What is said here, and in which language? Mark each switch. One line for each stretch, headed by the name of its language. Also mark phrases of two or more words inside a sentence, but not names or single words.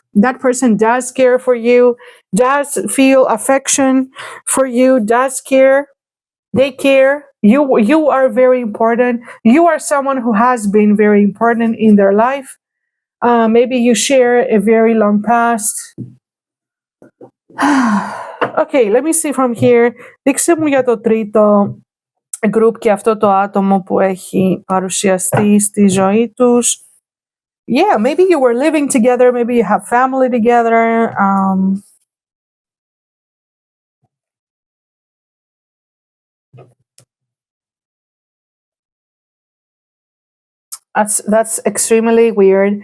English: That person does care for you, does feel affection for you, does care. They care. You are very important. You are someone who has been very important in their life. Maybe you share a very long past. Okay, let me see from here.
Greek: Δείξε μου για το τρίτο group και αυτό το άτομο που έχει παρουσιαστεί στη ζωή τους.
English: Yeah, maybe you were living together. Maybe you have family together. That's extremely weird.